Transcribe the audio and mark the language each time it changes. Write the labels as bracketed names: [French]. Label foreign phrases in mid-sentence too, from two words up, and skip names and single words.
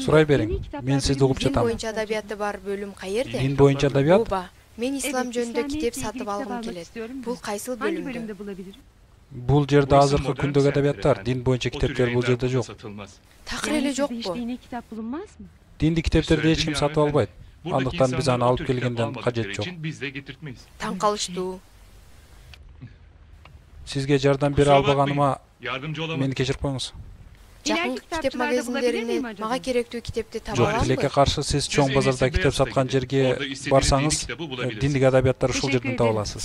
[Kyrgyz] Сурай бериң. Мен сизди угуп Дин жатам. боюнча адабияты бар бөлүм каерде? Дин боюнча адабият? Ооба. Мен ислам [Turkish] Evet, [Kyrgyz] жөнүндө [Turkish] İslamiyet'le [Kyrgyz] китеп [Turkish] ilgili [Kyrgyz] сатып [Turkish] kitap [Kyrgyz] алгым [Turkish] almak [Kyrgyz] келет. [Turkish] istiyorum. [Kyrgyz] Бул кайсыл [Turkish] Hangi [Kyrgyz] бөлүмдө? [Turkish] bölümde bulabilirim? [Kyrgyz] Бул жерде азыркы күндөгү адабияттар, дин боюнча китептер бул жерде жок. Такыр эле [Turkish] Yani sizde hiç [Kyrgyz] жокпу? [Turkish] dini kitap bulunmaz mı? [Kyrgyz] Диндик китептерди эч ким сатып албайт. Андыктан биз аны алып келгенден кажет жок. [Turkish] Biz de getirtmeyiz. [Kyrgyz] Таң калыштуу. Сизге жардам бере албаганыма [Turkish] Yardımcı olamadım. [Kyrgyz] мени кечирип коюңуз. Жакын китеп магазиндеринен мага керектүү китепти таба Жок, аламбы? тилекке каршы сиз чоң базарда китеп саткан жерге барсаңыз, диндик адабияттар ушул жерден таба аласыз.